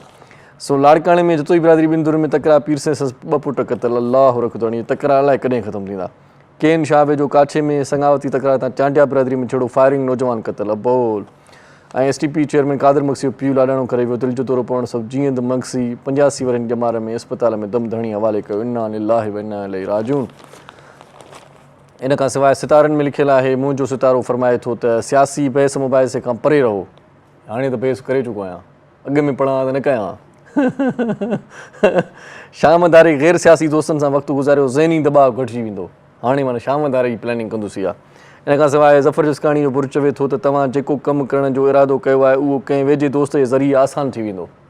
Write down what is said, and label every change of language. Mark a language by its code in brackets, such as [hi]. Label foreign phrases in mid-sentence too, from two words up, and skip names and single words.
[sd] सो लाड़काणे में जतोई बिरादरी ॿिनि धुरनि में तकरार, पीर से सस 2 पुट क़तल, अलाह रखंदो। इहे तकरार अलाए कॾहिं ख़तमु थींदा। केन शाह वेझो काछे में संगावती तकरार तां चांडिया बिरादरी में छेड़ो, फायरिंग, नौजवान क़तल, अबोल। ऐं STP चेयरमैन कादर मक्सी पीउ लाॾाणो करे वियो, दिलि जो दौरो पवण सबबि जीअं मक्सी 85 वरनि ॼमार में अस्पताल में दम धणी हवाले कयो। [ar] إنا لله وإنا إليه راجعون. [sd] इन खां सवाइ सितारनि में लिखियलु आहे, मुंहिंजो सितारो फरमाए थो त सियासी बहस मुबाहिसे खां परे रहो। हाणे त बहस करे चुको आहियां, अॻु में पढ़ां त न कयां। शामदारी ग़ैर सियासी दोस्तनि सां वक़्तु गुज़ारियो, ज़हनी दॿाउ घटिजी वेंदो। हाणे माना शामदारी जी प्लैनिंग कंदुसि इहा। इन खां सवाइ ज़फ़र जसकाणी जो बुर्ज चवे थो त तव्हां जेको कमु करण जो इरादो कयो आहे उहो कंहिं वेझे दोस्त जे ज़रिए आसानु थी वेंदो।